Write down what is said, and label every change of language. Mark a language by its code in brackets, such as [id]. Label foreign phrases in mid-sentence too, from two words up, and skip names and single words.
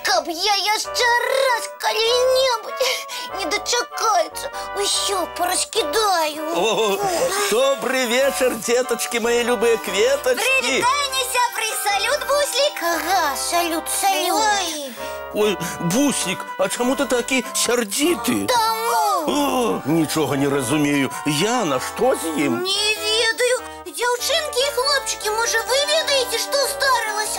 [be] я яшчэ раз калі-небудзь не дачакаецца, усё параскідаю. [ru] О, добрый вечер, деточки, [be] мои любые кветочки. Привітання, сябры, салют, Буслик. Ага, салют. Ой, Буслик, а чему ты такі сярдзіты? Таму. Нічога не разумею. Яна, што з ім? Не ведаю. Дзяўчынкі і хлопчыкі, можа, вы ведаеце, што здарылася?